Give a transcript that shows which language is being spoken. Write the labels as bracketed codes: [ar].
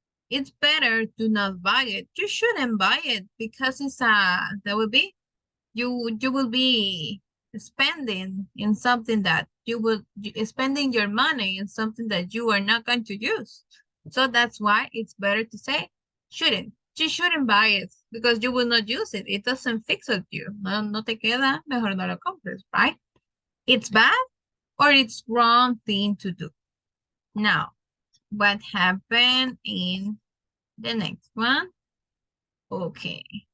[en] It's better to not buy it. You shouldn't buy it because it's that will be you will be spending in something that spending your money in something that you are not going to use. So that's why it's better to say shouldn't. You shouldn't buy it because you will not use it. It doesn't fix with you. [es] No te queda, mejor no lo compres, right? [en] It's bad or it's wrong thing to do. Now, what happened in the next one? Okay.